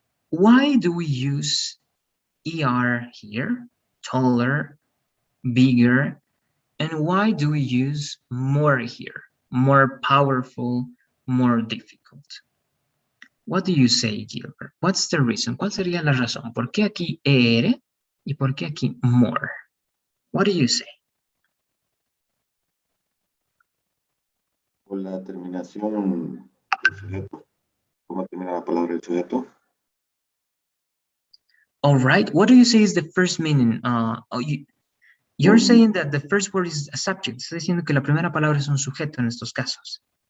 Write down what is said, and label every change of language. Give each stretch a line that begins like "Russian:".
English: Why do we use ER here, taller, bigger, and why do we use more here, more powerful, more difficult? What do you say, Gilbert? What's the reason?
Spanish: ¿Cuál sería la razón? ¿Por qué aquí ER y por qué aquí more?
English: What do you say?
Spanish: Por la terminación del sujeto. ¿Cómo termina la palabra del sujeto?
English: All right. What do you say is the first meaning? You're saying that the first word is a subject.
Spanish: Está diciendo que la primera palabra es un sujeto en estos casos.